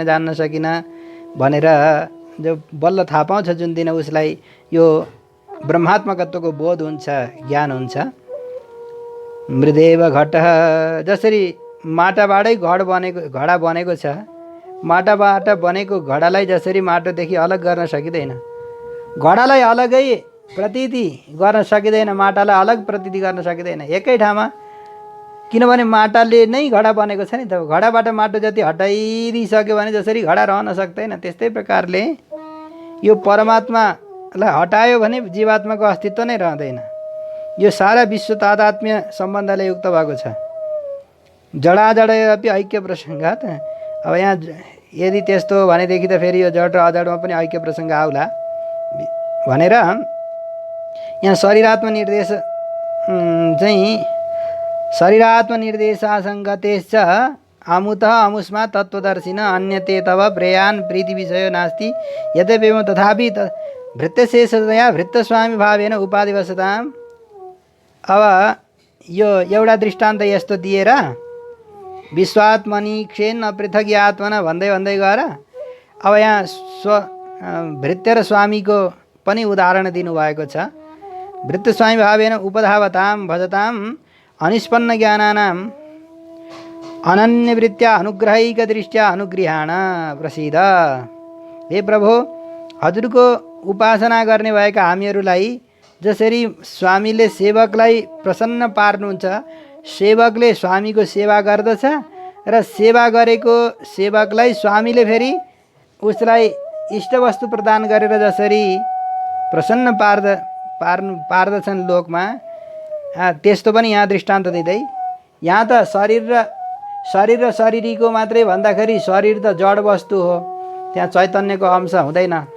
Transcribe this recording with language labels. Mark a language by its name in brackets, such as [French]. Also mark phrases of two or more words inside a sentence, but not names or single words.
[Nepali] जान्न सकिनँ भनेर जो बल्ल थाहा पाउँछ जुन दिन उसलाई यो ब्रह्मात्मकत्वको बोध हुन्छ ज्ञान हुन्छ [Sanskrit] मृदेव घटः, [Nepali] जसरी माटाबाटै घडा बनेको छ, माटाबाट बनेको घडालाई जसरी माटोदेखि अलग गर्न सकिँदैन, घडालाई अलगै प्रतीति गर्न सकिँदैन, माटालाई अलग प्रतीति गर्न सकिँदैन एकै ठाउँमा, किनभने माटाले नै घडा बनेको छ नि त। घडाबाट माटो जति हटाइदिइसक्यो भने जसरी घडा रहन सक्दैन, त्यस्तै प्रकारले यो परमात्मालाई हटायो भने जीवात्माको अस्तित्व नै रहँदैन। यो सारा विश्व तादात्म्य सम्बन्धले युक्त भएको छ। [Sanskrit] जडाजडय अपि ऐक्य प्रसङ्गात। [Nepali] अब यहाँ यदि त्यस्तो हो भनेदेखि त फेरि यो जड र अजडमा पनि ऐक्य प्रसङ्ग आउला भनेर यहाँ शरीरात्म निर्देश चाहिँ [Sanskrit] शरीरात्म निर्देशासङ्गतेश्च अमुतः अमुष्मा तत्त्वदर्शिन अन्यते तव प्रेयान् प्रीति विषयो नास्ति यद्यपेवं तथापि भृत्यशेषतया भृत्यस्वामी भावेन उपाधिवशताम्। [Nepali] अब यो एउटा दृष्टान्त यस्तो दिएर [Sanskrit] विश्वात्मनि क्षेन्न पृथक आत्मना [Nepali] भन्दै भन्दै गएर अब यहाँ भृत्य र स्वामीको पनि उदाहरण दिनुभएको छ। [Sanskrit] भृत्यस्वामी भावेन उपधावतां भजतां अनिष्पन्न ज्ञानानां अनन्यवृत्त्या अनुग्रहिक दृष्ट्या अनुगृहाण प्रसिद्ध। [Nepali] हे प्रभु, हजुरको उपासना गर्ने भएका हामीहरूलाई जसरी स्वामीले सेवकलाई प्रसन्न पार्नुहुन्छ, सेवकले स्वामीको सेवा गर्दछ र सेवा गरेको सेवकलाई स्वामीले फेरि उसलाई इष्टवस्तु प्रदान गरेर जसरी प्रसन्न पार्दछन् लोकमा, त्यस्तो पनि यहाँ दृष्टान्त दिँदै, यहाँ त शरीर र शरीरीको मात्रै भन्दाखेरि शरीर त जड वस्तु हो, त्यहाँ चैतन्यको अंश हुँदैन।